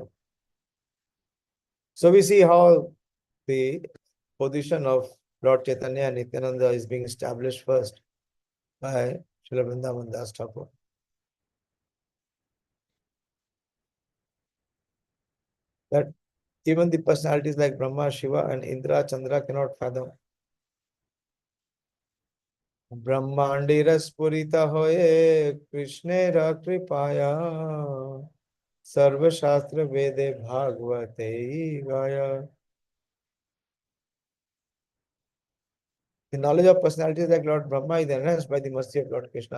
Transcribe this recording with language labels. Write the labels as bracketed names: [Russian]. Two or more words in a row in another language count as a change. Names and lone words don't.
[English] So we see how the position of Lord Chaitanya and Nityananda is being established first by Srila Vrindavan Das Thakur. That even the personalities like Brahma, Shiva and Indra, Chandra cannot fathom. [Bangla] ব্রহ্মাণ্ডিরস পুরিতা হোএ কৃষ্ণের কৃপায়া সর্বশাস্ত্র বেদে ভাগবতে গায়া. [English] The knowledge of personalities like Lord Brahma is enhanced by the mercy of Lord Krishna.